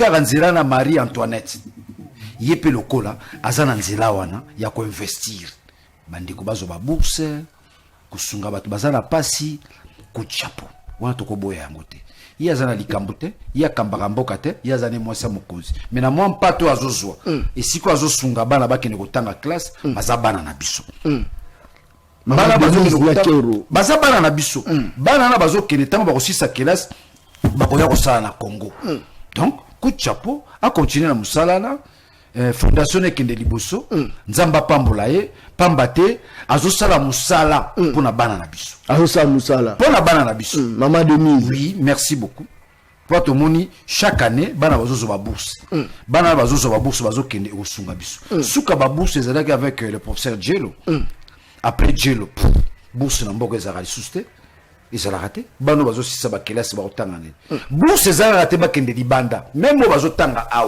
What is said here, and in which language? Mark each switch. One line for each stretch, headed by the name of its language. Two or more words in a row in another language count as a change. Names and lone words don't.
Lingala: kaka nzela na Marie Antoinette ye mpe lokola aza na nzela wana ya koinvestir bandeko bazoba bourse kosunga bato baza na pasi kuchapo wana tokoboya yango te ye aza na likambo te ye akambaka mboka te ye aza ne mwasi ya mokonzi me na mwa mpato azozwa esiko azosunga bana bakende kotanga classe baza bana na biso baza bana na biso bana na bazokende ntango bakosisa kelasi bakoya kosala na Congo donc
French: coup de chapeau a continuer
Lingala: na mosala na fondation ekende liboso nzamba pambola ye pamba te azosala mosala mpona bana na biso azosala mosala mpona bana na biso Mama Denise
French: oui merci beaucoup
Lingala: po tomoni
French: chaque année
Lingala: bana bazozwa ba bourse bana bazozwa ba bourse bazokende kosunga biso suka ba bourse ezalaki
French: avec le professeur Djelo après Djelo
Lingala: bourse na mboko ezalaka lisusu te ezalaka te bano bazosisa bakelasi bakotanga nini bourse ezalaka te bakende libanda même oyo bazotanga